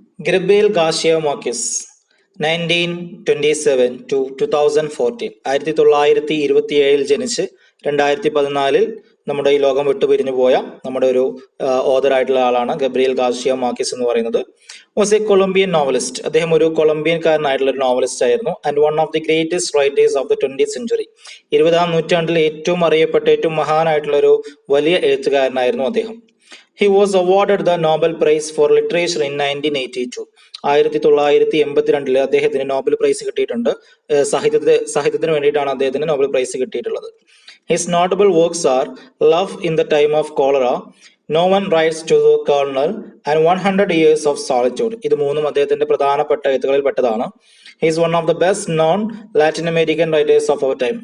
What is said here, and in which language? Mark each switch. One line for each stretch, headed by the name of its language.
Malayalam: Gabriel Garcia marquess 1927 to 2014, 1927 ജനിച്ച് 2014 നമ്മുടെ ഈ ലോകം വിട്ടുപിരിഞ്ഞു പോയ നമ്മുടെ ഒരു ഓഥറായിട്ടുള്ള ആളാണ് ഗബ്രിയേൽ ഗാർഷിയ മാർക്വസ് എന്ന് പറയുന്നത്.
English: Was a Colombian novelist.
Malayalam: അദ്ദേഹം ഒരു കൊളംബിയൻകാരനായിട്ടുള്ള ഒരു നോവലിസ്റ്റ് ആയിരുന്നു.
English: And one of the greatest writers of the 20th century.
Malayalam: 20ാം നൂറ്റാണ്ടിലെ ഏറ്റവും അറിയപ്പെട്ട ഏറ്റവും മഹാനായിട്ടുള്ള ഒരു വലിയ എഴുത്തുകാരനായിരുന്നു അദ്ദേഹം.
English: He was awarded the Nobel Prize for Literature in 1982.
Malayalam: 1982 അദ്ദേഹത്തിന് നോബൽ പ്രൈസ് കിട്ടിയിട്ടുണ്ട്. സാഹിത്യത്തിന് വേണ്ടിയിട്ടാണ് അദ്ദേഹത്തിന് നോബൽ പ്രൈസ് കിട്ടിയിട്ടുള്ളത്.
English: His notable works are love in the time of cholera, no one writes to the colonel and 100 years of solitude.
Malayalam: ഇത് മൂന്നും അദ്ദേഹത്തിന്റെ പ്രധാനപ്പെട്ട എഴുത്തുകളിൽ പെട്ടതാണ്.
English: He is one of the best non Latin American writers of our time.